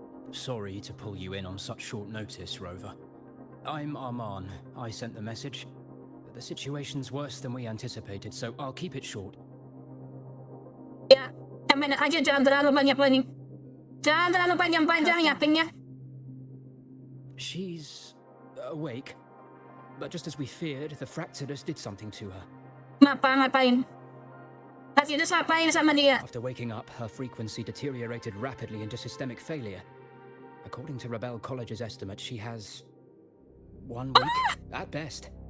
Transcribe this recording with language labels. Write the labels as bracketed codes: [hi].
[en] Sorry to pull you in on such short notice, Rover. I'm Arman. I sent the message. The situation's worse than we anticipated, so I'll keep it short. [id] Ya, enak aja jangan terlalu banyak planning. Jangan terlalu panjang-panjang ya, pingnya. [en] She's awake, but just as we feared, the Fractidus did something to her. [id] Ngapain? Kasih itu ngapain sama dia? [en] After waking up, her frequency deteriorated rapidly into systemic failure. According to Rebel College's estimate, she has 1 week at best.